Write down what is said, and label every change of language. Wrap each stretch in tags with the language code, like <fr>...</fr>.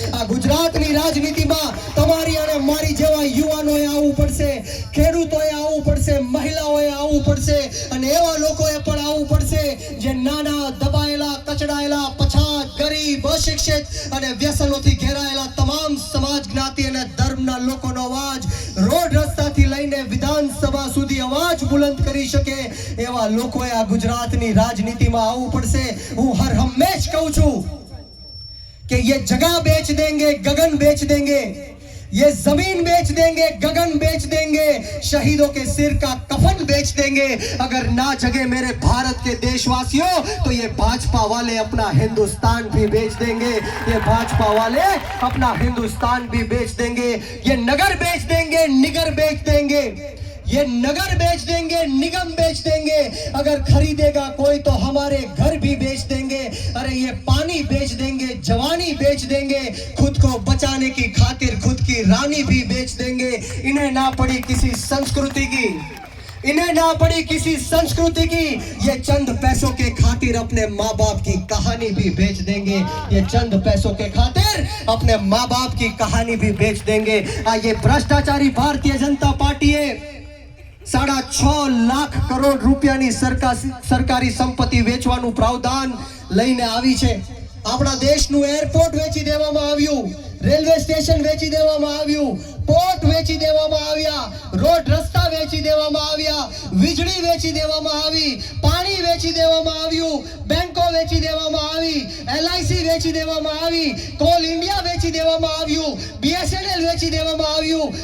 <gu>આ ગુજરાતની રાજનીતિમાં તમારી અને મારી જેવા યુવાનોએ આવવું પડશે, ખેડૂતોએ આવવું પડશે, મહિલાઓએ આવવું પડશે અને એવા લોકોએ પણ આવવું પડશે જે નાના, દબાયેલા, કચડાયેલા, પછાત, ગરીબ, અશિક્ષિત અને વ્યસનોથી ઘેરાયેલા તમામ સમાજ, જ્ઞાતિ અને ધર્મના લોકોનો અવાજ રોડ રસ્તાથી લઈને વિધાનસભા સુધી અવાજ અવાજ બુલંદ કરી શકે એવા લોકોએ આ ગુજરાતની રાજનીતિમાં આવવું પડશે. હું હર હંમેશ કહું છું</gu> <hi>कि ये जगह बेच देंगे, गगन बेच देंगे, ये जमीन बेच देंगे, गगन बेच देंगे, शहीदों के सिर का कफन बेच देंगे, अगर ना जगे मेरे भारत के देशवासियों तो ये भाजपा वाले अपना हिंदुस्तान भी बेच देंगे. ये भाजपा वाले अपना हिंदुस्तान भी बेच देंगे. ये नगर बेच देंगे, निगर बेच देंगे, ये नगर बेच देंगे, निगम बेच देंगे, अगर खरीदेगा कोई तो हमारे घर भी बेच देंगे. अरे ये पानी बेच देंगे, जवानी बेच देंगे, खुद को बचाने की खातिर खुद की रानी भी बेच देंगे. इन्हें ना पड़ी किसी संस्कृति की, इन्हें ना पड़ी किसी संस्कृति की, ये चंद पैसों के खातिर अपने माँ बाप की कहानी भी बेच देंगे. ये चंद पैसों के खातिर अपने माँ बाप की कहानी भी बेच देंगे. ये भ्रष्टाचारी भारतीय जनता पार्टी है</hi> <gu>6.5 લાખ કરોડ રૂપિયાની સરકારી સંપત્તિ વેચવાનું પ્રાવધાન લઈને આવી છે. આપણા દેશનું એરપોર્ટ વેચી દેવામાં આવ્યું, રેલવે સ્ટેશન વેચી દેવામાં આવ્યું, પોર્ટ વેચી દેવામાં આવ્યા, રોડ રસ્તા વેચી દેવામાં આવ્યા, વીજળી વેચી દેવામાં આવી, પાણી વેચી દેવામાં આવ્યું, બેંકો વેચી દેવામાં આવી, LIC વેચી દેવામાં આવી, કોલ ઇન્ડિયા વેચી દેવામાં આવ્યું, BSNL વેચી દેવામાં આવ્યું.</gu>